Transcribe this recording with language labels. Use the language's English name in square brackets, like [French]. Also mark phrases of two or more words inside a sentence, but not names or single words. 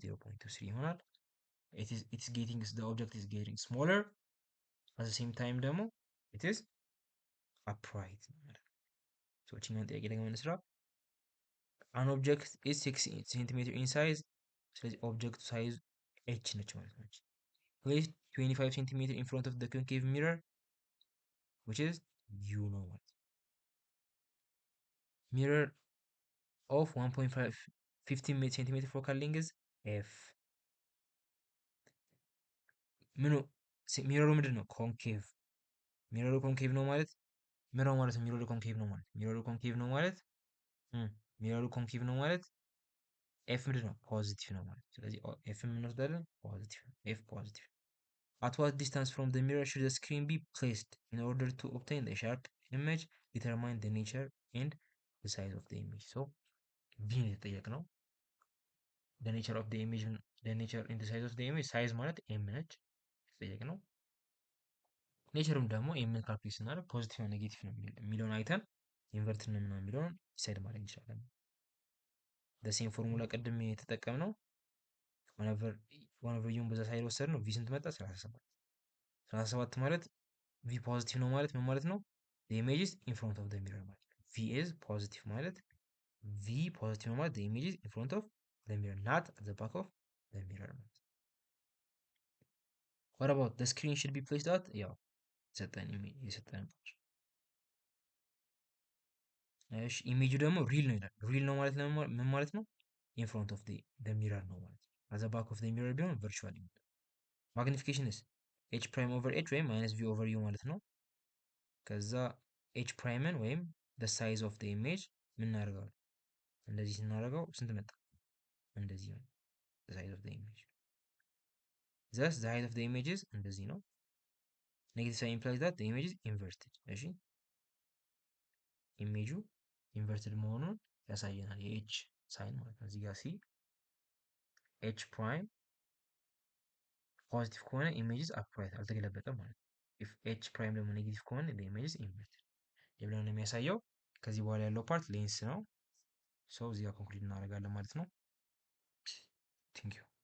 [English] 0.23 ይሆናል it is getting the object is getting smaller at the same time ደግሞ it is upright so [Amharic] እቺኛን ጥያቄ ደግሞ እንስራ [English] an object is 6 cm in size [Amharic] ስለዚህ ኦብጀክቱ ሳይዝ h ነች ማለት ነው [English] place 25 cm in front of the concave mirror which is u [Amharic] ነው ማለት [English] mirror of 1.15 cm focal length is f [Amharic] ምኑ ሚረሩ ምንድን ነው ኮንኬቭ ሚረሩ ኮንኬቭ ነው ማለት ሚረሩ ኮንኬቭ ነው ማለት ሚረሩ ኮንኬቭ ነው ማለት ኤፍ ምንድን ነው ፖዚቲቭ ነው ማለት ስለዚህ ኤፍ ምን እንወስዳለን [English] positive f positive at what distance from the mirror should the screen be placed in order to obtain the sharp image determine the nature and the size of the image so b [Amharic] ነው የተጠየቅነው [English] the nature of the image the nature and the size of the image size [Amharic] ማለት m ነች የተጠየቅነው ኔቸሩም ደግሞ ኤምን ካልኩሌት ስናደርግ ፖዚቲቭ ነው ኔጌቲቭ ነው የሚለውን አይተን ኢንቨርት ነው ምናምን የሚለውን ዲሳይድ ማድረግ እንችላለን በሴም ፎርሙላ ቅድም የተጠቀምነው whenever ዩን በዛ ሳይድ ወሰድ ነው v ስንት መጣ 37 ማለት v ፖዚቲቭ ነው ማለት ምን ማለት ነው [English] the image is in front of the mirror [Amharic] ማለት [English] v is positive [Amharic] ማለት v ፖዚቲቭ ነው ማለት [English] the image is in front of the mirror not at the back of the mirror [Amharic] ማለት [English] what about the screen should be placed at [Amharic] ያው የሰጠን እሺ ኢሜጁ ደግሞ ሪል ነው ይላል ሪል ነው ማለት ምን ማለት ነው [English] in front of the mirror [Amharic] ነው ማለት [English] at the back of the mirror ቢሆን virtual magnification is h prime over h ወይም minus v over u [Amharic] ማለት ነው ከዛ [English] h prime ወይም the size of the image [Amharic] ምን እናደርገዋለን? እንደዚህ ስናደርገው ስንት መጣ? እንደዚህ ነው [English] the size of the image። thus the height of the image is [Amharic] እንደዚህ ነው። [English] negative sign implies that the image is inverted። እሺ [Amharic] ኢሜጁ ኢንቨርትድ መሆኑን ያሳየናል። የኤች ሳይን ማለት ነው። እዚህ ጋር ሲ [English] h prime positive [Amharic] ከሆነ [English] image is upright [Amharic] አልተገለበጠም ማለት ነው። [English] if h prime [Amharic] ደግሞ ኔጌቲቭ ከሆነ [English] image is inverted [Amharic] የብለን የሚያሳየው። ከዚህ በኋላ ያለው [English] part lens [Amharic] ነው። ሰው እዚህ ጋር ኮንክሉድ እናደርጋለን ማለት ነው። [English] thank you